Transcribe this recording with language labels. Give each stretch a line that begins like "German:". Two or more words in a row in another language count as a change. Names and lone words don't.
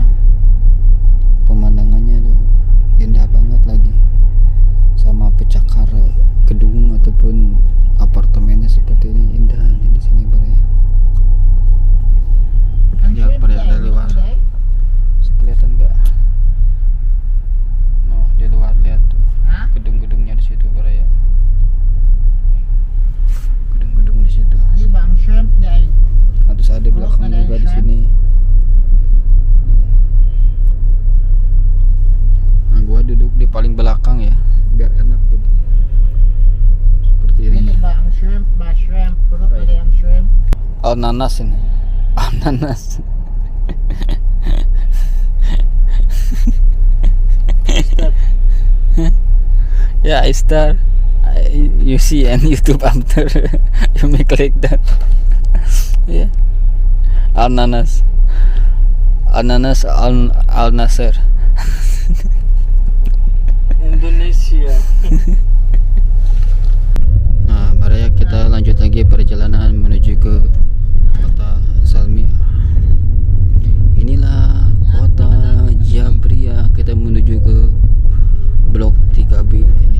Indonesian: Pemandangannya tuh indah banget lagi, sama pecakar gedung ataupun apartemennya seperti ini indah nih di sini Baraya. Lihat Baraya dari luar, kelihatan nggak? No, di luar lihat tuh Ha? gedung-gedungnya di situ Baraya. Gedung-gedung di situ.
Filipino: Di ba ang shrimp dahil?
Indonesian: Nah, terus ada belakang juga di sini. Nah, gua duduk di paling belakang ya, biar enak gitu. Seperti ini.
Filipino: Dili ba ang shrimp? Ba shrimp? Puro pa ang shrimp.
Indonesian: Ananas ini.
English: Ananas. Yeah, I start. You see on YouTube after you make like that. Yeah. Ananas. Ananas Al Nasser. Indonesia.
Indonesian: Nah, Baraya kita lanjut lagi perjalanan menuju ke kota Salmiah. Inilah kota Jabriah, kita menuju ke blok 3B ini.